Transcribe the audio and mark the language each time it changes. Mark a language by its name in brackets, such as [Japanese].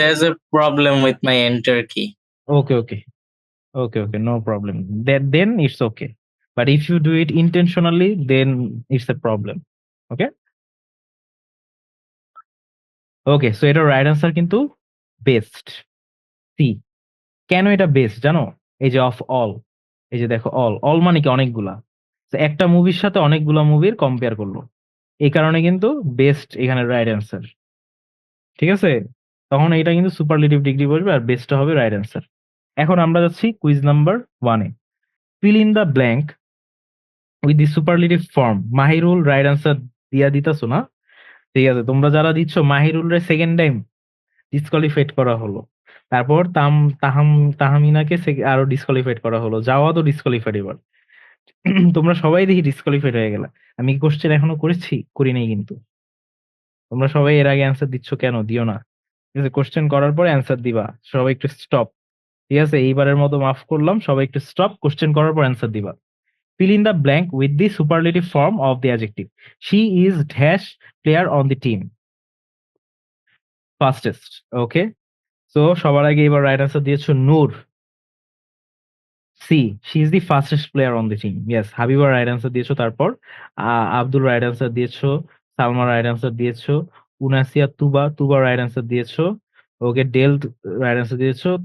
[English] there's a problem with my enter key. Okay okay okay, okay, no problem. Then it's okay. But if you do it intentionally, then it's a problem. Okay? [Bangla] Okay, so এটা right answer কিন্তু best, C. কেন এটা best জানো? এই যে of all, এই যে দেখো অল, অল মানে কি অনেকগুলা। তো একটা মুভির সাথে অনেকগুলা মুভির কম্পেয়ার করলো, এই কারণে কিন্তু বেস্ট এখানে রাইট অ্যান্সার। ঠিক আছে, তখন এটা কিন্তু সুপারলেটিভ ডিগ্রি বসবে আর বেস্টটা হবে রাইট অ্যান্সার। এখন আমরা যাচ্ছি quiz number 1-এ। [English] Fill in the blank with the superlative form. [Bangla] Mahirul right answer দিয়া দিতেছো না? ঠিক আছে, তোমরা যারা দিচ্ছ মাহিরুল রে সেকেন্ড টাইম ডিসকোয়ালিফাইড করা হলো। তারপর তাহমিনাকে আরো ডিসকোয়ালিফাইড করা হলো। যাওয়াতও ডিসকোয়ালিফাইড এবার। তোমরা সবাই দেখি ডিসকোয়ালিফাইড হয়ে গেলা। আমি কোশ্চেন এখনো করেছি? করি নাই কিন্তু। তোমরা সবাই এর আগে অ্যান্সার দিচ্ছ কেন? দিও না। ঠিক আছে, কোশ্চেন করার পরে অ্যান্সার দিবা। সবাই একটু স্টপ। ঠিক আছে, এইবারের মতো মাফ করলাম, সবাই একটু স্টপ, কোশ্চেন করার পর অ্যান্সার দিবা। [English] Fill in the blank with the superlative form of the adjective. She is dash player on the team. Fastest. Okay. [Bangla] So সবার আগে এবার রাইট আনসার দিয়েছো নূর। [English] C, she is the fastest player on the team. Yes, Habiba right answer দিয়েছো। [Bangla] তারপর Abdul right answer দিয়েছো। Salma right answer দিয়েছো। উনাসিয়া তুবা right answer দিয়েছো। ওকে, del right answer দিয়েছো।